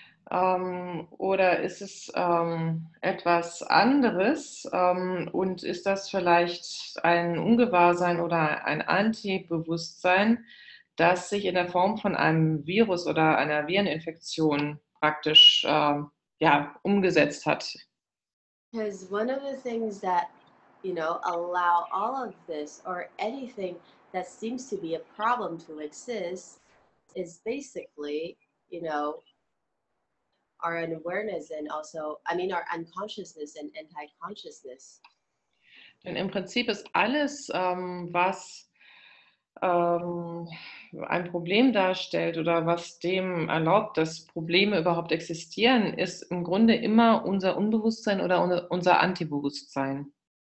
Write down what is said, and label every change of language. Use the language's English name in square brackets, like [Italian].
[German] Oder ist es etwas anderes? Und ist das vielleicht ein Ungewahrsein oder ein Antibewusstsein, das sich in der Form von einem Virus oder einer Vireninfektion praktisch ja, umgesetzt hat? [English] Because one of the things that, allow all of this or anything that seems to be a problem to exist is basically, you know, our unawareness and also, our unconsciousness and anti-consciousness. [German] Denn im Prinzip ist alles, was ähm, ein Problem darstellt oder was dem erlaubt, dass Probleme überhaupt existieren, ist im Grunde immer unser Unbewusstsein oder unser Antibewusstsein.